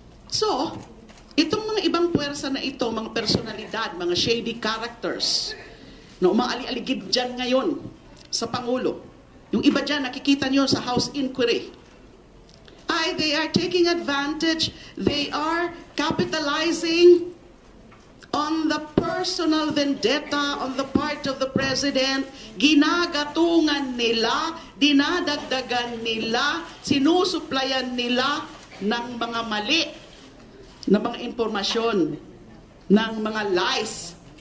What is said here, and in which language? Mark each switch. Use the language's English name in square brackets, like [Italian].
[Filipino] So, itong mga ibang puwersa na ito, mga personalidad, mga [English] shady characters [Filipino] na umaali-aligid dyan ngayon sa Pangulo, yung iba dyan, nakikita nyo sa House Inquiry. [English] They are taking advantage, they are capitalizing on the personal vendetta on the part of the President. [Filipino] Ginagatungan nila, dinadagdagan nila, sinusuplayan nila ng mga mali na mga impormasyon, ng mga lies.